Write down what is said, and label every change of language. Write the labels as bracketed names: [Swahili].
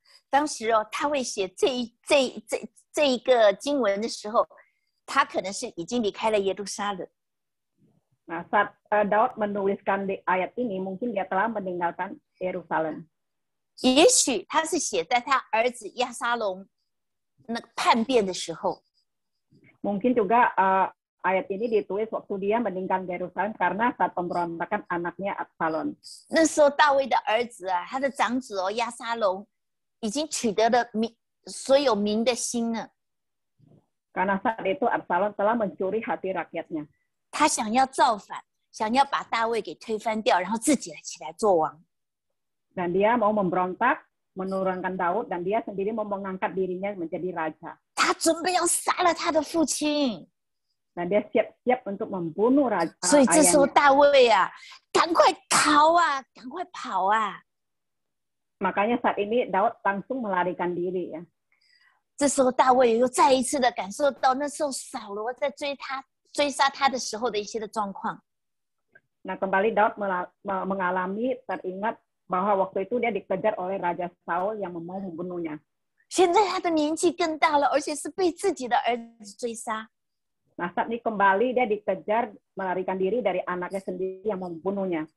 [Chinese] 当时大卫写这一个经文的时候，他可能是已经离开了耶路撒冷。 [Indonesian] Nah, saat Daud menuliskan di ayat ini, mungkin dia telah meninggalkan Yerusalem. [Chinese] 也许他是写在他儿子押沙龙那个叛变的时候。 [Indonesian] Mungkin juga ayat ini ditulis waktu dia meninggalkan Yerusalem karena saat pemberontakan anaknya Absalom. [Chinese] 那时候大卫的儿子他的长子押沙龙已经取得了所有民的心了。 [Indonesian] Karena saat itu Absalom telah mencuri hati rakyatnya. [Chinese] 他想要造反，想要把大卫给推翻掉，然后自己起来做王。 [Indonesian] Dan dia mau memberontak, menurunkan Daud, dan dia sendiri mau mengangkat dirinya menjadi raja. [Chinese] 他准备要杀了他的父亲， [Indonesian] Dan dia siap-siap untuk membunuh raja. [Chinese] 所以这时候 [Indonesian] ayahnya. [Chinese] 大卫赶快逃啊，赶快跑啊！ [Indonesian] Makanya saat ini Daud langsung melarikan diri ya. [Chinese] 这时候大卫又再一次的感受到那时候扫罗在追杀他的时候的一些的状况。 [Indonesian] Nah, kembali Daud mengalami teringat bahwa waktu itu dia dikejar oleh Raja Saul yang mau membunuhnya. [Chinese] 现在他的年纪更大了，而且是被自己的儿子追杀。 [Indonesian] Nah, saat ini kembali dia dikejar melarikan diri dari anaknya sendiri yang membunuhnya.